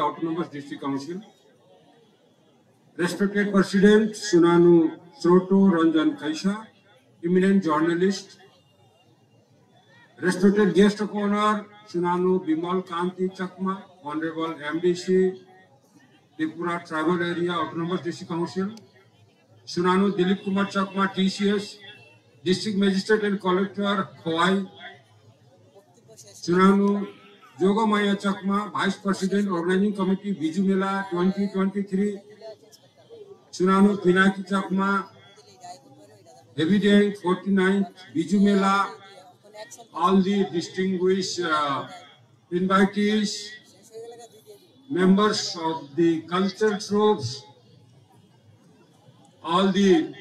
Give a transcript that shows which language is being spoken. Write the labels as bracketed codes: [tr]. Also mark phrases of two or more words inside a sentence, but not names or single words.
[en] Autonomous District Council, Respected President Sunanu Sroto Ranjan Kaisha, eminent journalist, Respected Guest of Honor Sunanu Bimal Kanti Chakma, Honorable MDC, Tripura Tribal Area Autonomous District Council, Sunanu Dilip Kumar Chakma, TCS, District Magistrate and Collector, Khowai, Sunanu Jogamaya Chakma, Vice President, Organizing Committee, Biju Mela 2023, Sunanu Pinaki Chakma, Evident 49th, Biju Mela, all the distinguished invitees, members of the cultural troops, all the